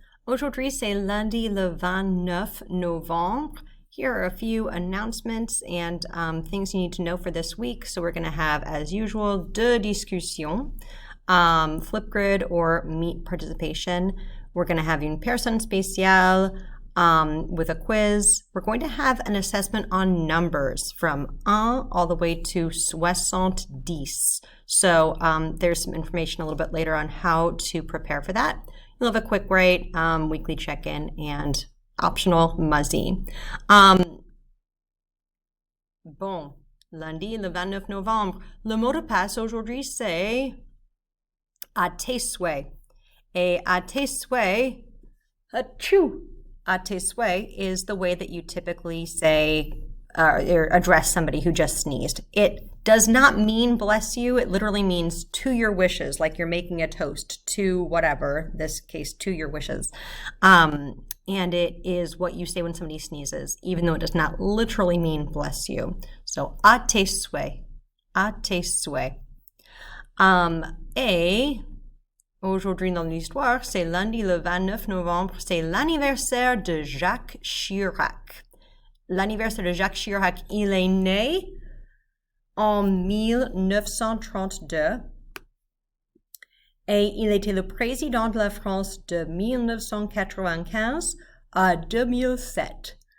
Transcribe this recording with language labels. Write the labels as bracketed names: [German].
[French] Aujourd'hui, c'est lundi le 29 novembre. [English] Here are a few announcements and things you need to know for this week. So we're going to have, as usual, [French] deux discussions, [English] Flipgrid or Meet participation. We're going to have [French] une personne spéciale [English] with a quiz. We're going to have an assessment on numbers from 1 all the way to 70. So there's some information a little bit later on how to prepare for that. You'll have a quick rate, weekly check-in, and optional muzzy. [French] Bon, lundi le 29 novembre. Le mot de passe aujourd'hui, c'est à tes souhaits. Et à tes souhaits, achoo. À tes souhaits [English] is the way that you typically say or address somebody who just sneezed. It does not mean bless you. It literally means to your wishes, like you're making a toast to whatever, this case, to your wishes. And it is what you say when somebody sneezes, even though it does not literally mean bless you. [French] So, à tes souhaits. À tes souhaits. Et aujourd'hui dans l'histoire, c'est lundi le 29 novembre, c'est l'anniversaire de Jacques Chirac. L'anniversaire de Jacques Chirac, il est né en 1932 et il était le président de la France de 1995 à 2007.